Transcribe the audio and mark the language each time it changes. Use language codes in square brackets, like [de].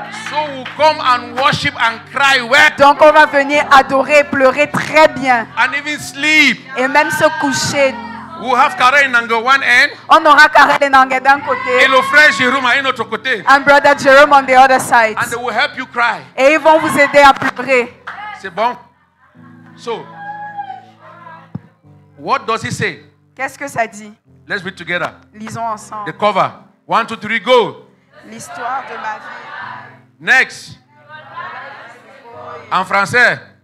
[en] So we'll come and worship and cry well [fr] Donc on va venir adorer, pleurer très bien [en] and even sleep. [fr] et même se coucher. [en] We'll have Karen in Nango one end [fr] On aura Karel Nangue d'un côté et le frère Jérôme à un autre côté. [en] and Brother Jerome on the other side. And they will help you cry. [fr] Et ils vont vous aider à pleurer. C'est bon? [en] So, what does he say? [fr] Qu'est-ce que ça dit? [en] Let's read together. [fr] Lisons ensemble. [en] The cover. 1, 2, 3, go. [fr] L'histoire de ma vie. Next. En français.